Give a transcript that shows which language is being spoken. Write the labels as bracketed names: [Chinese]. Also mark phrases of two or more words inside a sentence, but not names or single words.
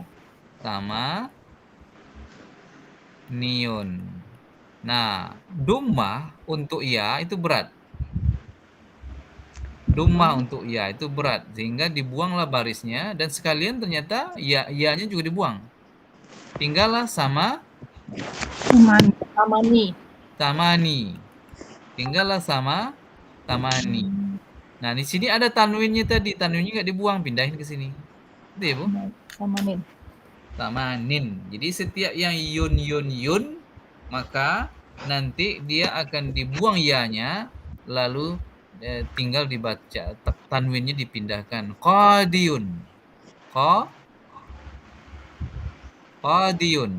[Indonesian] Sama niun. Nah, dummah untuk ya itu berat. Dummah untuk ya itu berat, sehingga dibuanglah barisnya dan sekalian ternyata ya-nya juga dibuang. Tinggallah Samani. tamani. Tinggallah tamani. Nah, di sini ada tanwinnya tadi, tanwinnya nggak dibuang, pindahin ke sini. Itu ya, Bu? Samanin. Tamanin. Jadi setiap yang yun, maka nanti dia akan dibuang ya-nya, lalu tinggal dibaca, tanwinnya dipindahkan. Qadiyun. Qadiyun.